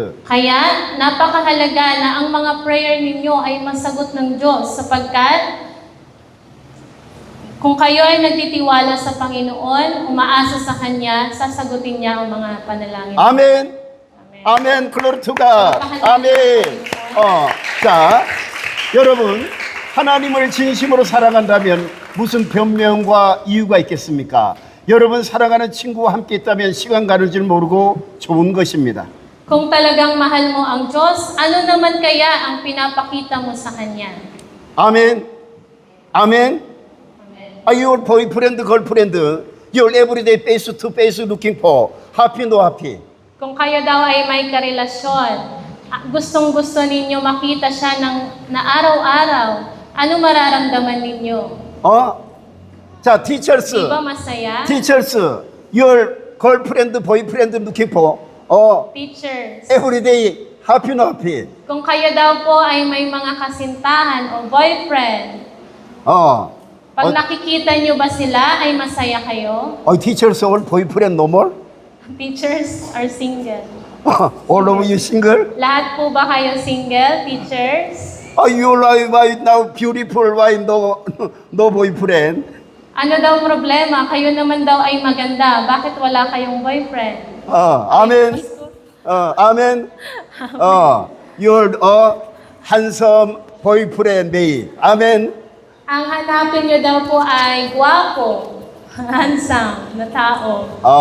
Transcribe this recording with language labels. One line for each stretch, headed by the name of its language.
Filipino: Kaya, napakahalaga na ang mga prayer ninyo ay masagot ng Diyos sapagkat kung kayo ay nagtitiwala sa Panginoon, umaasa sa Kanya, sasagutin niya ang mga panalangin.
English: Amen. Amen. Glory to God. 아멘.
Korean: 자, 여러분, 하나님을 진심으로 사랑한다면 무슨 변명과 이유가 있겠습니까? 여러분 사랑하는 친구와 함께 있다면 시간 가는 줄 모르고 좋은 것입니다.
Filipino: Kung talagang mahal mo ang Diyos, ano naman kaya ang pinapakita mo sa Kanya?
Korean: 아멘. 아멘.
English: Your boyfriend, girlfriend, your everyday face to face looking for happy, no happy.
Filipino: Kung kayo daw ay may karelasyon, gustong-gusto ninyo makita siya na araw-araw, ano mararamdaman ninyo?
English: 자, teachers,
Filipino: Di ba masaya?
English: teachers, your girlfriend, boyfriend looking for Teachers, everyday happy, no happy.
Filipino: kung kayo daw po ay may mga kasintahan o boyfriend, pag nakikita nyo ba sila, ay masaya kayo?
English: Teachers, all boyfriend no more? Teachers are single. All of you single?
Filipino: Lahat po ba kayo single, teachers?
English: You like right now beautiful, why no boyfriend?
Filipino: Ano daw problema? Kayo naman daw ay maganda. Bakit wala kayong boyfriend?
Korean: 아멘. 아멘.
English: You're handsome boyfriend, babe.
Korean: 아멘.
Filipino: Ang hanapin nyo daw po ay gwapo, handsome na tao.